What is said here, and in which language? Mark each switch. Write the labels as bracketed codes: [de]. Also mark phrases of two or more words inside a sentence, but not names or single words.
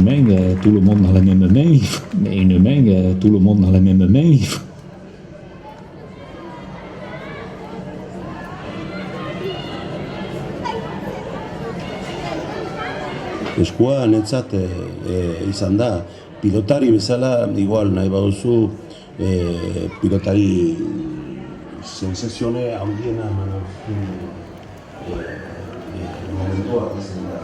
[fr] tout le monde dans la même main, mais une main, tout le monde dans la même main. [eu] Eskua netzat izan da, pilotari bezala, igual nahi baduzu, pilotari sensazione handiena momentua izan da.